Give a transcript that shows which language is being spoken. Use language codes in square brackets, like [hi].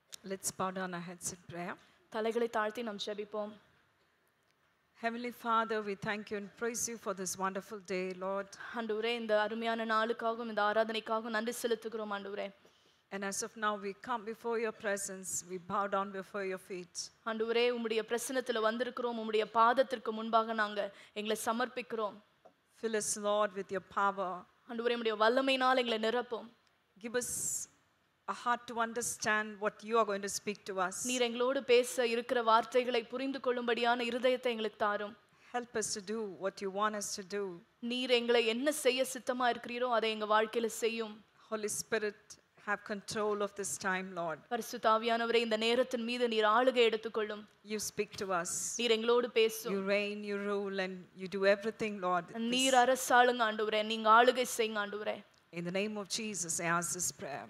[en] Let's bow down our heads in prayer. [ta] தலைகளை தாழ்த்தி நாம் ஜெபிப்போம். [en] Heavenly Father, we thank you and praise you for this wonderful day, Lord. [ta] ஆண்டவரே, இந்த அருமையான நாளுக்காகவும் இந்த ஆராதனைக்காகவும் நன்றி செலுத்துகிறோம் ஆண்டவரே. [en] And as of now, we come before your presence. We bow down before your feet. [ta] ஆண்டவரே, உம்முடைய பிரசன்னத்துல வந்திருக்கிறோம். உம்முடைய பாதத்திற்கு முன்பாக நாங்க எங்களை சமர்ப்பிக்கிறோம். [en] Fill us, Lord, with your power. [ta] ஆண்டவரே, உம்முடைய வல்லமையினால் எங்களை நிரப்பும். [en] Give us a heart to understand what you are going to speak to us. [ta] நீர் எங்களோடு பேச இருக்கிற வார்த்தைகளை புரிந்து கொள்ளும்படியான இருதயத்தை எங்களுக்கு தாரும். [en] Help us to do what you want us to do. [ta] நீர் எங்களை என்ன செய்ய சித்தமா இருக்கிறீரோ அதை எங்க வாழ்க்கையில செய்யும். [en] Holy Spirit, have control of this time, Lord. [ta] பரிசுத்த ஆவியானவரே, இந்த நேரத்தின் மீது நீர் ஆளுகை எடுத்துக்கொள்ளும். [en] You speak to us. [ta] நீர் எங்களோடு பேசும். [en] You reign, you rule, and you do everything, Lord. [ta] நீர் அரசாளுங்க ஆண்டவரே, நீங்க ஆளுகை செய்யுங்க ஆண்டவரே. [en] In the name of Jesus, I ask this prayer.